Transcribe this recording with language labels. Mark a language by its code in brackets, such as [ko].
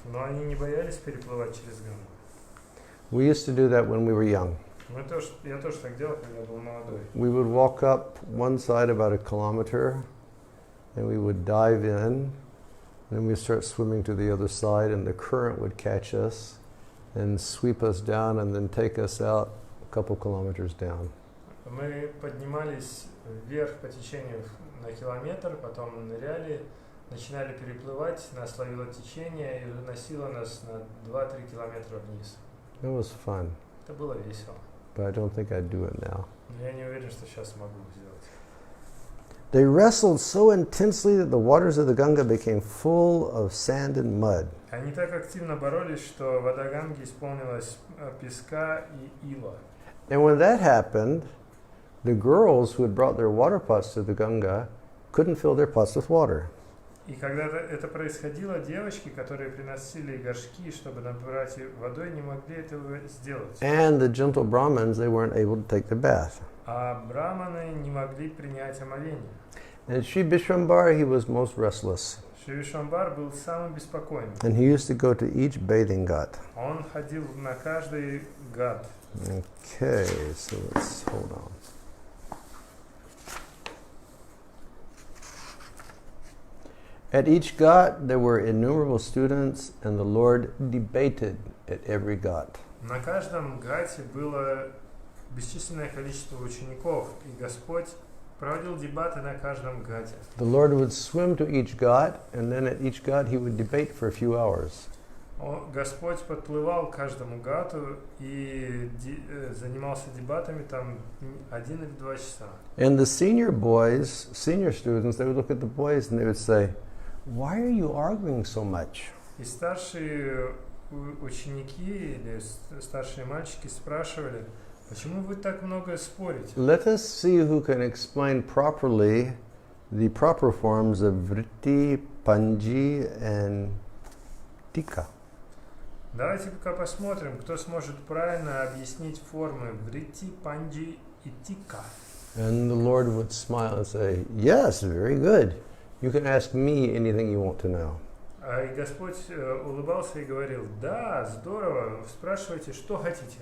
[ru] Но они не боялись переплывать через Гангу. [en] We used to do that when we were young. [ru] Я тоже так делал, когда был молодой. [en] We would walk up one side about a kilometer, and we would dive in, then we'd start swimming to the other side, and the current would catch us and sweep us down and then take us out a couple kilometers down. [ru] Мы поднимались вверх по течению на километр, потом ныряли, начинали переплывать, нас ловило течение и выносило нас на 2-3 километра вниз. [en] It was fun, [ru] Это было весело. [en] but I don't think I'd do it now. [ru] Но я не уверен, что сейчас смогу сделать. [en] They wrestled so intensely that the waters of the Ganga became full of sand and mud. [ru] Они так активно боролись, что вода Ганги исполнилась песка и ила. [en] And when that happened, the girls who had brought their water pots to the Ganga couldn't fill their pots with water. [ru] И когда это происходило, девочки, которые приносили горшки, чтобы набрать водой, не могли этого сделать. [en] And the gentle Brahmins, they weren't able to take their bath. [ru] А браманы не могли принять омовение. [en] And Sri Vishwambar, he was most restless. [ru] Шри Вишвамбар был самым беспокойным. [en] And he used to go to each bathing ghat. [ru] Он ходил на каждый гат. [en] Okay, so let's hold on. At each ghat, there were innumerable students, and the Lord debated at every ghat. [ru] На каждом гате было бесчисленное количество учеников, и Господь проводил дебаты на каждом гате. [en] The Lord would swim to each ghat, and then at each ghat he would debate for a few hours. [ru] Господь подплывал к каждому гату и занимался дебатами там 1 или 2 часа. [en] And the senior boys, senior students, they would look at the boys and they would say, "Why are you arguing so much?" [ru] И старшие ученики или старшие мальчики спрашивали, почему вы так много спорите? [en] Let us see who can explain properly the proper forms of vritti, panji, and tika. [ru] Давайте пока посмотрим, кто сможет правильно объяснить формы вритти, панджи и тика. [en] And the Lord would smile and say, "Yes, very good. You can ask me anything you want to know." [ru] И Господь улыбался и говорил, да, здорово, спрашивайте, что хотите.